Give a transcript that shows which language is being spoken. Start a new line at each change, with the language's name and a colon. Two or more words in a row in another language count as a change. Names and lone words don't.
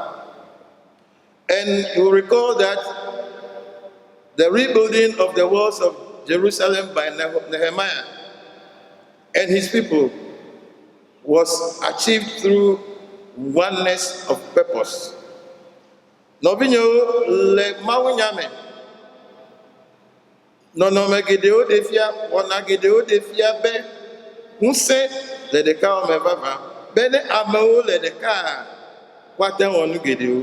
English: And you recall that the rebuilding of the walls of Jerusalem by Nehemiah and his people was achieved through oneness of purpose.
Ewe: Novinyo le mawunyame nɔnɔme geɖewo ɖe fia, wɔna geɖewo ɖe fia be ŋusẽ le ɖeka wɔme vava, be ne amewo le ɖeka woate ŋu wɔ nu geɖewo.